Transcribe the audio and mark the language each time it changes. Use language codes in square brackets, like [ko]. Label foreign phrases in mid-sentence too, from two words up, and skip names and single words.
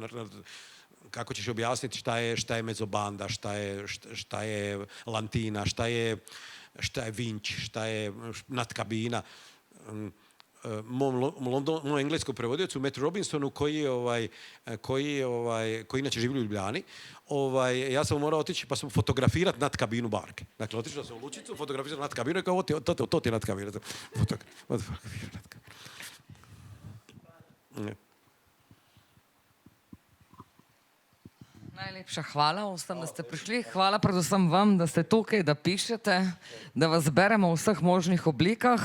[hr] Kako ćeš objasniti šta je mezobanda, šta je lantina, šta je vinč, šta je natkabina. Mom engleskom prevodiocu Matthew Robinsonu koji inače živi u Ljubljani, ja sam morao otići pa sam fotografirati natkabinu barke. Dakle, otišao sam u lučicu, fotografirati natkabinu i kao to ti je natkabina. [sl] Najlepša hvala vsem, da ste prišli. Hvala predvsem vam, da ste tukaj, da pišete, da vas beremo v vseh možnih oblikah.